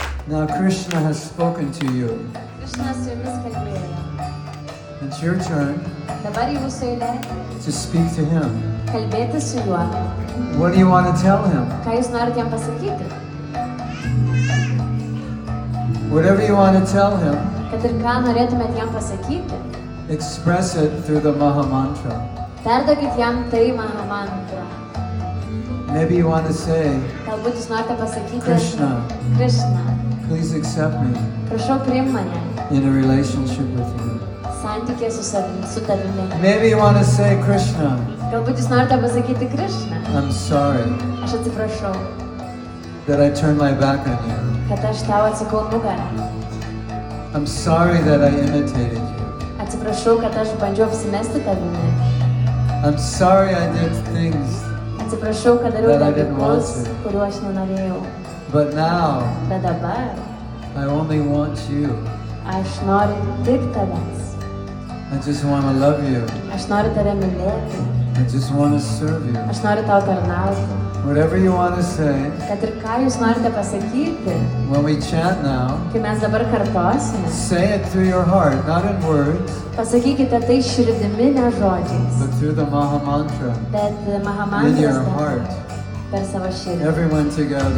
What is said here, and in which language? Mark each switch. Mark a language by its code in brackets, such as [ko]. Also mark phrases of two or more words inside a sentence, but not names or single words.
[en] Now Krishna has spoken to you. [lt] Krishna su jumis kalbėjo. [en] It's your turn [lt] Dabar jūsų eilė [en] to speak to him. [lt] kalbėti su juo. [en] What do you want to tell him? [lt] Ką jūs norite jam pasakyti? [en] Whatever you want to tell him, [lt] Kad ir ką norėtumėt jam pasakyti, [en] express it through the Maha Mantra. [lt] perduokit jam tai Maha Mantra. [en] Maybe you want to say, [lt] Galbūt jūs norite pasakyti [en] Krishna, [lt] Krishna, [en] please accept me [lt] prašau priimk mane [en] in a relationship with you. [lt] santykė su tavimi. [en] Maybe you want to say, Krishna, [lt] Galbūt jūs norite pasakyti Krishna, [en] I'm sorry [lt] aš atsiprašau, [en] that I turned my back on you. [lt] kad aš tau atsakau nugarą. [en] I'm sorry that I imitated you. [lt] Atsiprašau, kad aš bandžiau apsimesti tavimi. [en] I'm sorry I did things, [lt] Atsiprašau, kad dariau [en] That I didn't want [lt] dalykus, [en] to. [lt] kuriuo aš nenorėjau. [en] but now [lt] Bet dabar [en] I only want you. [lt] aš noriu tik tavęs. [en] I just want to love you. [lt] Aš noriu tave mylėti. [en] I just want to serve you. [lt] Aš noriu tau tarnauti. [en] Whatever you want to say, [lt] Kad ir ką jūs norite pasakyti, [en] when we chant now, [lt] kai mes dabar kartosime, [en] say it through your heart, not in words, [lt] pasakykite tai širdimi, ne žodžiais, [en] but through the Maha Mantra, [lt] bet [en] in your [lt] Mahamantras [en] heart. [lt] per savo širdį. [en] Everyone together.